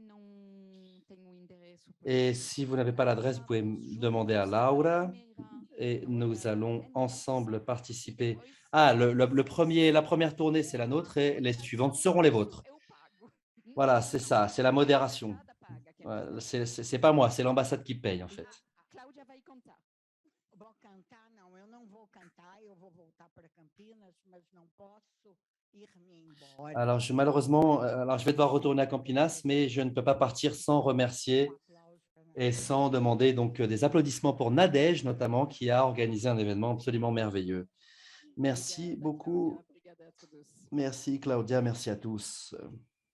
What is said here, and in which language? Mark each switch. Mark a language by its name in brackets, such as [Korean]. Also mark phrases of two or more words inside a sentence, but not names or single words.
[French] Et si vous n'avez pas l'adresse, vous pouvez demander à Laura. Et nous allons ensemble participer. Ah, la première tournée, c'est la nôtre et les suivantes seront les vôtres. Voilà, c'est ça, c'est la modération. C'est pas moi, c'est l'ambassade qui paye en fait. [Portuguese] Cláudia vai contar. Vou cantar, não, eu não vou cantar, eu vou voltar para Campinas, mas não posso ir-me embora. [French] Alors, malheureusement, je vais devoir retourner à Campinas, mais je ne peux pas partir sans remercier et sans demander donc des applaudissements pour Nadège, notamment, qui a organisé un événement absolument merveilleux. Merci beaucoup. [Portuguese] Obrigada a todos. [French] Merci Claudia, merci à tous.